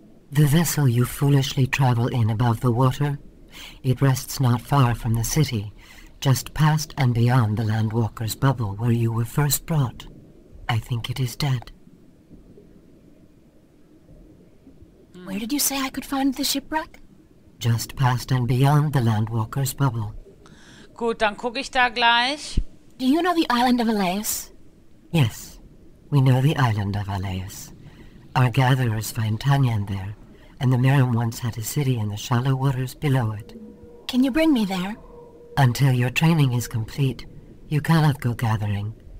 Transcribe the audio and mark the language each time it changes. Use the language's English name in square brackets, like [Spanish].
[English] The vessel you foolishly travel in above the water, it rests not far from the city, just past and beyond the Landwalker's bubble where you were first brought. I think it is dead. Where did you say I could find the shipwreck? Just past and beyond the Landwalker's bubble. [German] Gut, dann gucke ich da gleich. [English] Do you know the island of Elias? Yes, we know the island of Elias. Our gatherers find Tanyan there, and the Merim once had a city in the shallow waters below it. Can you bring me there? Until your training is complete, you cannot go gathering.